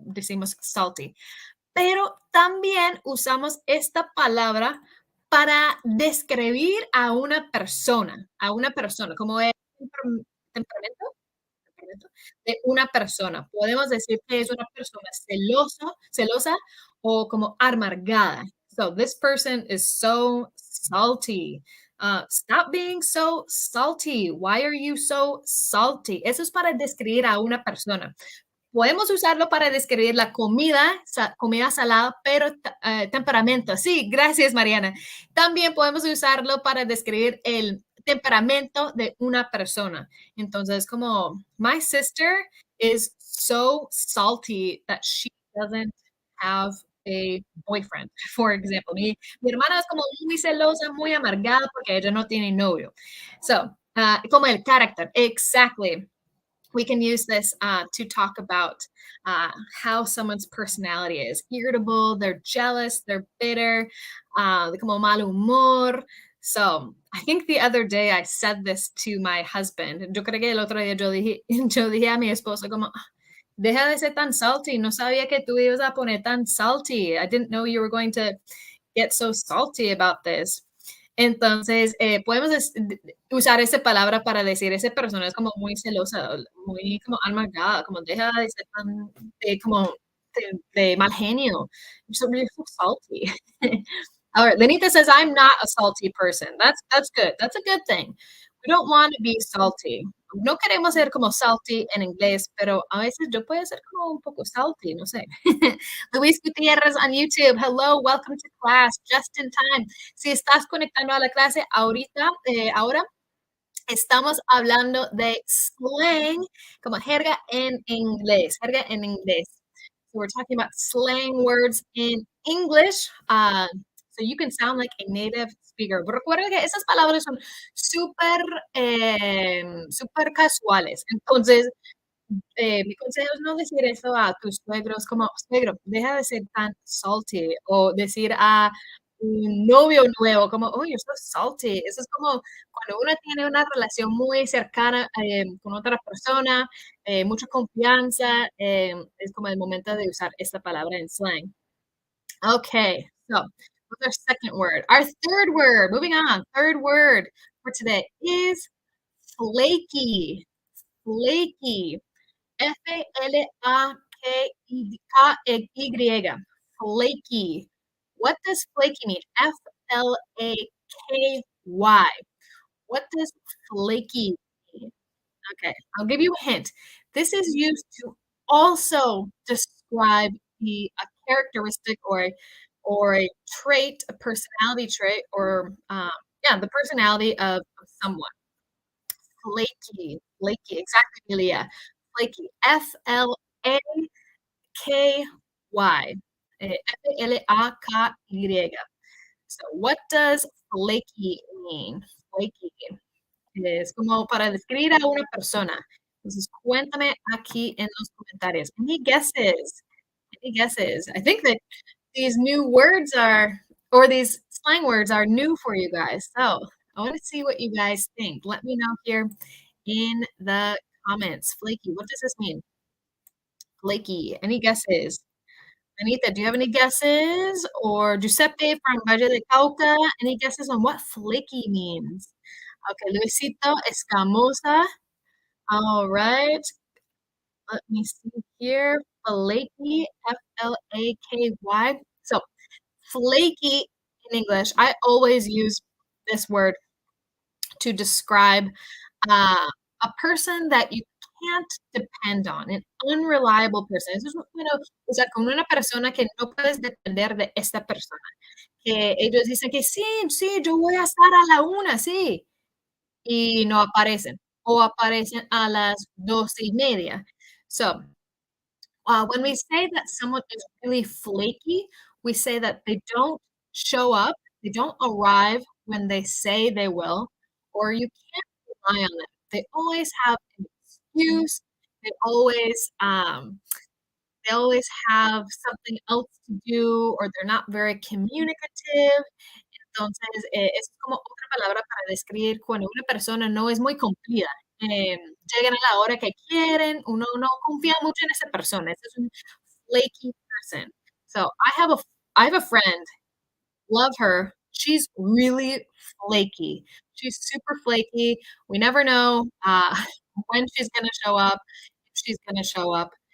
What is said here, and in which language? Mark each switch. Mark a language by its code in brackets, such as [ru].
[es] Decimos salty, pero también usamos esta palabra para describir a una persona, como el temperamento temperamento de una persona. Podemos decir que es una persona celosa o como amargada. [en] So this person is so salty. Stop being so salty. Why are you so salty? [es] Eso es para describir a una persona. Podemos usarlo para describir la comida salada, pero temperamento. Sí, gracias, Mariana. También podemos usarlo para describir el temperamento de una persona. Entonces, como, [en] my sister is so salty that she doesn't have a boyfriend, for example. [es] Mi hermana es como muy celosa, muy amargada porque ella no tiene novio. [en] So, [es] como el carácter, [en] exactly. We can use this to talk about how someone's personality is irritable, they're jealous, they're bitter, [es] como mal humor. [en] So I think the other day I said this to my husband. [es] Yo creo que el otro día yo dije a mi esposo como, "Ah, deja de ser tan salty. No sabía que tú ibas a poner tan salty. [en] I didn't know you were going to get so salty about this." [es] Entonces, podemos usar esa palabra para decir, esa persona es como muy celosa, muy como amargada, como deja de ser tan, como de mal genio. [en] You're so salty. All right, Lenita says, I'm not a salty person. That's good. That's a good thing. We don't want to be salty. [es] No queremos ser como salty en inglés, pero a veces yo puedo ser como un poco salty, no sé. [en] Luis Gutierrez on YouTube. Hello, welcome to class, just in time. [es] Si estás conectando a la clase ahorita, ahora estamos hablando de slang, como jerga en inglés, jerga en inglés. [en] So we're talking about slang words in English, so you can sound like a native speaker. [es] Pero recuerda que esas palabras son súper, súper casuales. Entonces, mi consejo es no decir eso a tus suegros como, suegro, deja de ser tan salty, o decir a un novio nuevo, como, [en] oh, you're so salty. [es] Eso es como cuando uno tiene una relación muy cercana con otra persona, mucha confianza, es como el momento de usar esta palabra en slang. [en] Okay, so what's our second word? Our third word, moving on, third word for today is flaky. Flaky. Flaky. Flaky. What does flaky mean? Flaky. What does flaky mean? Okay, I'll give you a hint. This is used to also describe a characteristic or a trait, a personality trait, or yeah, the personality of someone. Flaky, exactly, Julia. Flaky, Flaky, Flaki. So, what does flaky mean? [es] Flaky es como para describir a una persona. Entonces, cuéntame aquí en los comentarios. [en] Any guesses? Any guesses? I think that these new words are, or these slang words are new for you guys. So, I want to see what you guys think. Let me know here in the comments. Flaky, what does this mean? Flaky, any guesses? Anita, do you have any guesses? Or Giuseppe from Valle de Cauca, any guesses on what flaky means? Okay, Luisito, escamosa. All right, let me see here. Flaky, Flaky. So, flaky in English, I always use this word to describe a person that you can't depend on, an unreliable person. [es] Eso es bueno, o sea, con una persona que no puedes depender de esta persona. Que ellos dicen que sí, sí, yo voy a estar a la una, sí, y no aparecen, o aparecen a las 12:30. [en] So, when we say that someone is really flaky, we say that they don't show up, they don't arrive when they say they will, or you can't rely on them. They always have an excuse. They always um, they always have something else to do, or they're not very communicative. [es] Entonces, es como otra palabra para describir cuando una persona no es muy cumplida. Llegan a la hora que quieren, uno no confía mucho en esa persona. Ese es un [en] flaky person. So I have a friend, love her. She's really flaky. She's super flaky. We never know when she's gonna show up, if she's gonna show up.